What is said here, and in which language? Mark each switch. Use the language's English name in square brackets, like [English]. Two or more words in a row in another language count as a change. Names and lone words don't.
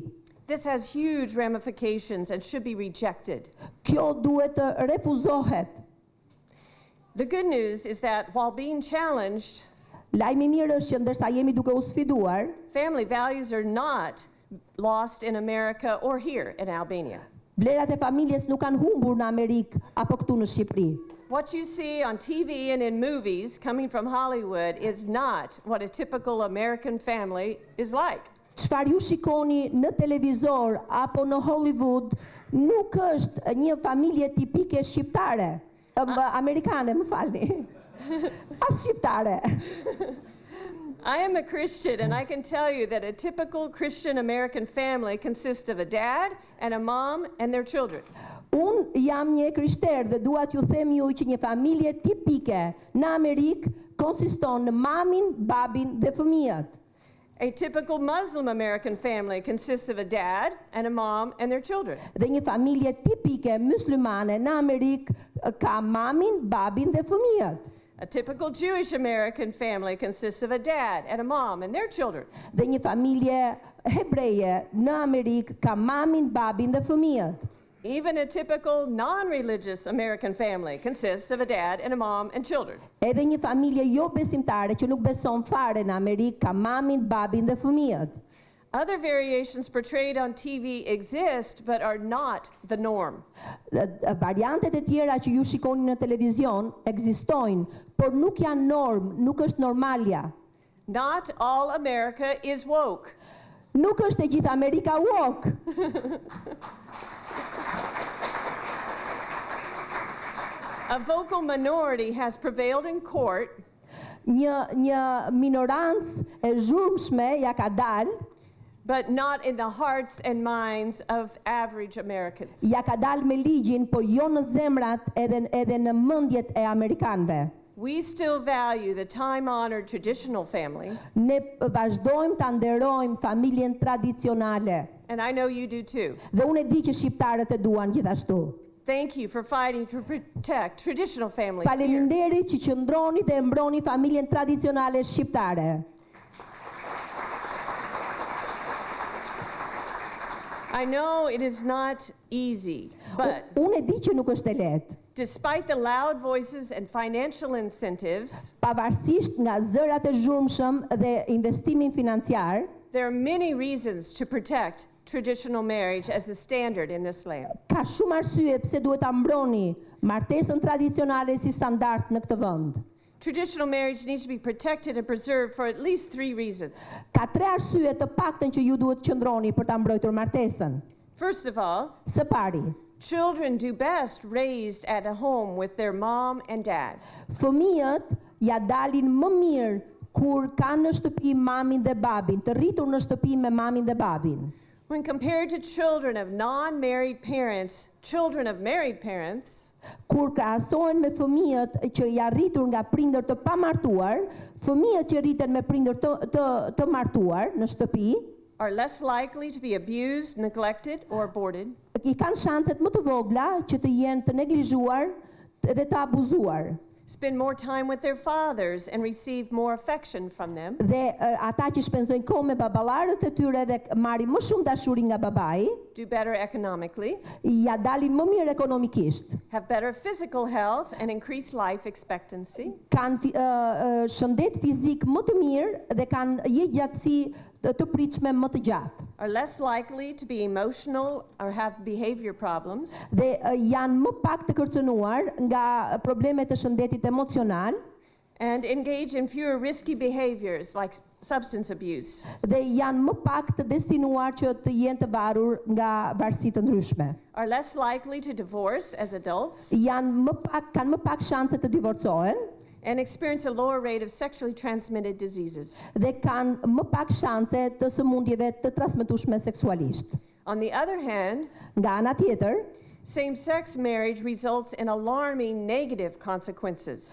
[English] This has huge ramifications and should be rejected. [Albanian] Kjo duhet të refuzohet. [English] The good news is that while being challenged, [Albanian] Lajmi i mirë është që ndërsa jemi duke u sfiduar, [English] family values are not lost in America or here in Albania. [Albanian] vlerat e familjes nuk kanë humbur në Amerikë apo këtu në Shqipëri. [English] What you see on TV and in movies coming from Hollywood is not what a typical American family is like. [Albanian] Çfarë ju shikoni në televizor apo në Hollywood nuk është një familje tipike shqiptare, amerikane, më falni. As shqiptare. [English] I am a Christian and I can tell you that a typical Christian American family consists of a dad and a mom and their children. [Albanian] Unë jam një krishter dhe dua t'ju them ju që një familje tipike në Amerikë konsiston në mamin, babin dhe fëmijët. [English] A typical Muslim American family consists of a dad and a mom and their children. [Albanian] Dhe një familje tipike muslimane në Amerikë ka mamin, babin dhe fëmijët. [English] A typical Jewish American family consists of a dad and a mom and their children. [Albanian] Dhe një familje hebreje në Amerikë ka mamin, babin dhe fëmijët. [English] Even a typical non-religious American family consists of a dad and a mom and children. [Albanian] Edhe një familje jo besimtare që nuk beson fare në Amerikë ka mamin, babin dhe fëmijët. [English] Other variations portrayed on TV exist but are not the norm. [Albanian] Variantet e tjera që ju shikoni në televizion ekzistojnë, por nuk janë norm, nuk është normalja. [English] Not all America is woke. [Albanian] Nuk është e gjithë Amerika woke. [English] A vocal minority has prevailed in court. [Albanian] Një minorancë e zhurmshme ja ka dalë, [English] but not in the hearts and minds of average Americans. [Albanian] Ja ka dalë me ligjin, por jo në zemrat edhe në mendjet e amerikanëve. [English] We still value the time-honored traditional family. [Albanian] Ne vazhdojmë ta nderojmë familjen tradicionale. [English] And I know you do too. [Albanian] Dhe unë e di që shqiptarët e duan gjithashtu. [English] Thank you for fighting to protect traditional families. [Albanian] Faleminderit që qëndroni dhe mbroni familjen tradicionale shqiptare. [English] I know it is not easy, but [Albanian] Unë e di që nuk është e lehtë. [English] despite the loud voices and financial incentives, [Albanian] Pavarësisht nga zërat e zhurmshëm dhe investimin financiar, [English] there are many reasons to protect traditional marriage as the standard in this land. [Albanian] ka shumë arsye pse duhet ta mbroni martesën tradicionale si standard në këtë vend. [English] Traditional marriage needs to be protected and preserved for at least 3 reasons. [Albanian] Ka 3 arsye të paktën që ju duhet qëndroni për ta mbrojtur martesën. [English] First of all, [Albanian] Së pari, [English] children do best raised at a home with their mom and dad. [Albanian] fëmijët ja dalin më mirë kur kanë në shtëpi mamin dhe babin, të rritur në shtëpi me mamin dhe babin. [English] When compared to children of non-married parents, children of married parents [Albanian] Kur krahasohen me fëmijët që ja rritur nga prindër të pamartuar, fëmijët që rriten me prindër të martuar në shtëpi, [English] are less likely to be abused, neglected, or aborted. [Albanian] I kanë shanset më të vogla që të jenë të neglizhuar dhe të abuzuar. [English] Spend more time with their fathers and receive more affection from them. [Albanian] Dhe ata që shpenzojnë kohë me baballarët e tyre dhe marrin më shumë dashuri nga babai, [English] Do better economically, [Albanian] ja dalin më mirë ekonomikisht. [English] have better physical health, and increased life expectancy. [Albanian] Kanë shëndet fizik më të mirë dhe kanë jetëgjatësi të pritshme më të gjatë. [English] Are less likely to be emotional or have behavior problems. [Albanian] Dhe janë më pak të kërcënuar nga problemet të shëndetit emocional [English] and engage in fewer risky behaviors like substance abuse. [Albanian] Dhe janë më pak të destinuar që të jenë të varur nga varësi të ndryshme. [English] Are less likely to divorce as adults [Albanian] Kanë më pak shanse të divorcohen [English] and experience a lower rate of sexually transmitted diseases. [Albanian] dhe kanë më pak shanse të sëmundjeve të transmetueshme seksualisht. [English] On the other hand, [Albanian] Nga ana tjetër, [English] same-sex marriage results in alarming negative consequences.